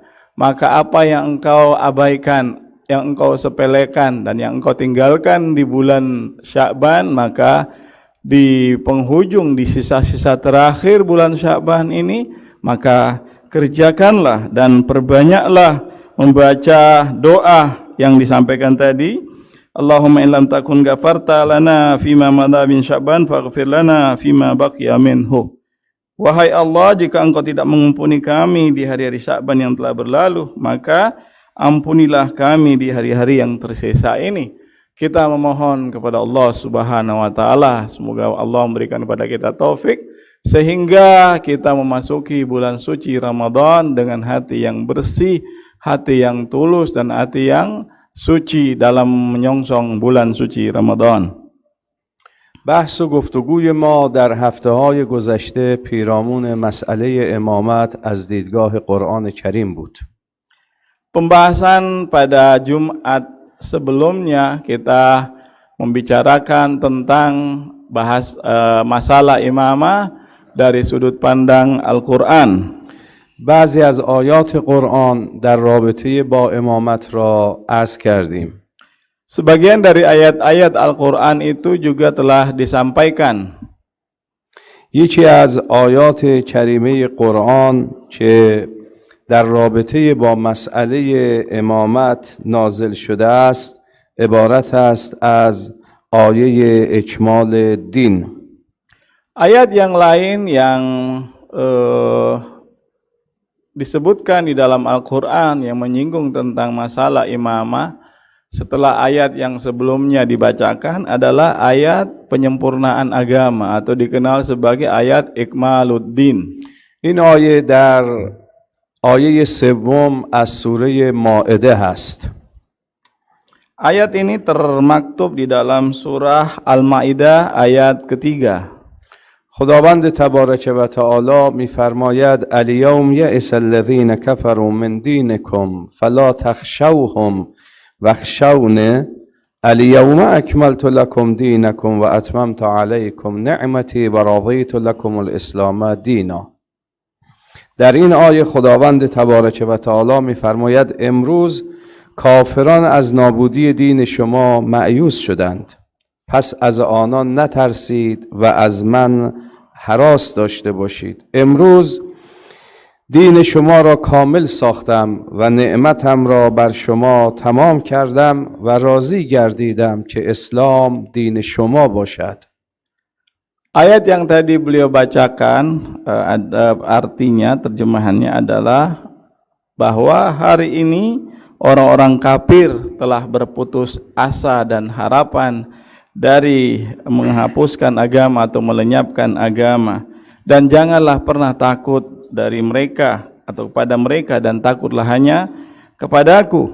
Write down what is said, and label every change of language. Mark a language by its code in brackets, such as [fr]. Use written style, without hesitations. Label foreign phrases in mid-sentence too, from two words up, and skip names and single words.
[id] Maka apa yang engkau abaikan, yang engkau sepelekan dan yang engkau tinggalkan di bulan Sya'ban, maka di penghujung, di sisa-sisa terakhir bulan Sya'ban ini, maka kerjakanlah dan perbanyaklah membaca doa yang disampaikan tadi. [ar] اللهم إن لم تكن غفرت لنا فيما مضى من شعبان فاغفر لنا فيما بقي منه. [id] Wahai Allah, jika engkau tidak mengampuni kami di hari-hari Sya'ban yang telah berlalu, maka ampunilah kami di hari-hari yang tersisa ini. Kita memohon kepada Allah [ar] سبحانه وتعالى, [id] semoga Allah memberikan kepada kita taufik sehingga kita memasuki bulan suci Ramadan dengan hati yang bersih, hati yang tulus dan hati yang suci dalam menyongsong bulan suci Ramadan. [fa] بحث و گفتگوی ما در هفته‌های گذشته پیرامون مسئله امامت از دیدگاه قرآن کریم بود. [id] Pembahasan pada Jumat sebelumnya kita membicarakan tentang masalah imamah dari sudut pandang Al-Quran. [fa] بعضی از آیات قرآن در رابطه با امامت را عرض کردیم. [id] Sebagian dari ayat-ayat Al-Quran itu juga telah disampaikan. [fa] یکی از آیات کریمه قرآن که در رابطه با مسئله امامت نازل شده است عبارت است از آیه اکمال دین. [id] Ayat yang lain yang disebutkan di dalam Al-Quran yang menyinggung tentang masalah imamah setelah ayat yang sebelumnya dibacakan adalah ayat penyempurnaan agama atau dikenal sebagai ayat Ikmaluddin. [fa] این آیه در آیه سوم از سوره مائده هست. [id] Ayat ini termaktub di dalam surah Al-Maidah ayat ketiga. [fa] خداوند تبارک و تعالی میفرماید [ar] الیوم یئس الذین کفروا من دینکم فلا تخشوهم واخشونی الیوم اکملت لکم دینکم و اتممت علیکم نعمتی و رضیت لکم الاسلام دینا. [fa] در این آیه خداوند تبارک و تعالی میفرماید امروز کافران از نابودی دین شما مایوس شدند، پس از آنان نترسید و از من هراس داشته باشید. امروز دین شما را کامل ساختم و نعمتم را بر شما تمام کردم و راضی گردیدم که اسلام دین شما باشد. [id] Ayat yang tadi beliau bacakan artinya, terjemahannya adalah bahwa hari ini orang-orang kafir telah berputus asa dan harapan dari menghapuskan agama atau melenyapkan agama, dan janganlah pernah takut dari mereka atau kepada mereka, dan takutlah hanya kepadaku.